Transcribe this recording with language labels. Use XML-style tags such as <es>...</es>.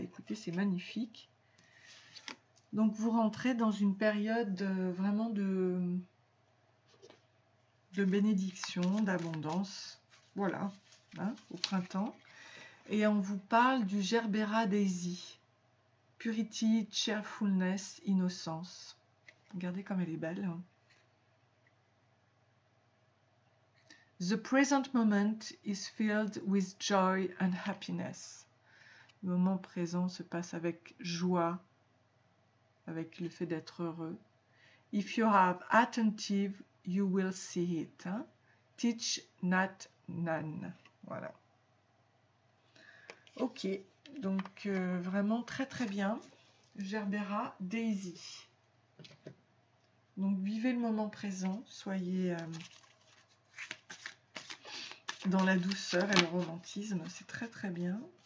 <fr>Bah, écoutez, c'est magnifique. Donc vous rentrez dans une période vraiment de bénédiction, d'abondance. Voilà, hein, au printemps. Et on vous parle du Gerbera Daisy.</fr> <en>Purity, cheerfulness, innocence.</en> <fr>Regardez comme elle est belle. Hein.</fr> <en>The present moment is filled with joy and happiness.</en> <fr>Le moment présent se passe avec joie, avec le fait d'être heureux.</fr> <en>If you are attentive, you will see it.</en> <fr>Hein?</fr> <en>Teach not none.</en> <fr>Voilà. Ok, donc vraiment très très bien. Gerbera Daisy. Donc vivez le moment présent, soyez dans la douceur et le romantisme, c'est très très bien.</fr>